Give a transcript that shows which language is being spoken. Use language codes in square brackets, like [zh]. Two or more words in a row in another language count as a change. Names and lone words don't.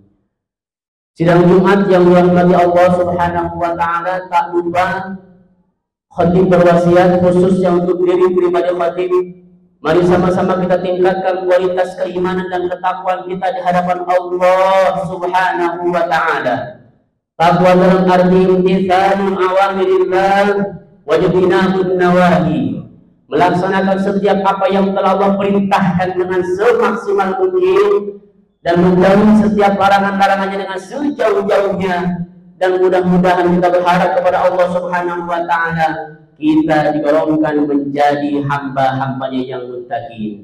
[id] Sidang Jumat yang dirahmati Allah [ar] سبحانه وتعالى, [id] tak lupa khatib berwasiat khusus yang untuk diri pribadi khatib. Mari sama-sama kita tingkatkan kualitas keimanan dan ketakwaan kita di hadapan Allah [ar] سبحانه وتعالى. [id] Takwa dalam arti [ar] امتثال أوامر الله واجتناب النواهي, [id] melaksanakan setiap apa yang telah Allah perintahkan dengan semaksimal mungkin dan menjauhi setiap larangan-larangannya dengan sejauh-jauhnya. Dan mudah-mudahan kita berharap kepada Allah [ar] سبحانه وتعالى [id] kita digolongkan menjadi hamba-hambanya yang muttaqin.